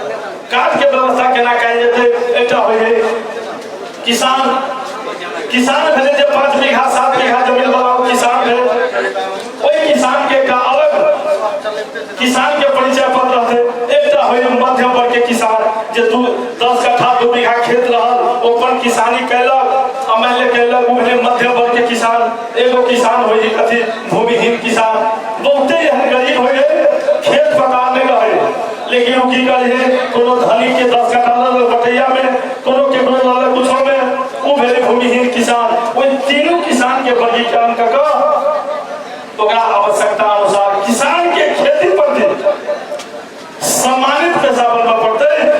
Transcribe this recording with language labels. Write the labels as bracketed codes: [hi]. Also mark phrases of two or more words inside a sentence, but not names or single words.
[mai] कार्ड के व्यवस्था केना कयल जेतै? एकटा होय किसान भेलै जे 5 बीघा 7 बीघा जमीन वाला किसान भेल, ओहि किसान के एकटा अलग किसान के परिचय पत्र रहते। एकटा होय मध्यम वर्ग के किसान जे 10 कट्ठा 2 बीघा खेत रहल, ओपन किसानी कैलक, अमल कैलक, उहे मध्यम वर्ग के किसान। एगो किसान होय जे कथी भूमिहीन किसान, बहुते एहन गरीब होय खेत पता नहीं रहे, लेकिन वो की करे कोनो धनी के 10 कट्ठा लल बटैया में, कोनो केकरो लल कुछो में, वो भेले भूमिहीन किसान। ओइ तीनों किसान के वर्गीकरण क ओकरा आवश्यकता अनुसार किसान के खेती प्रति सम्मानित पेशा बनना पड़ते।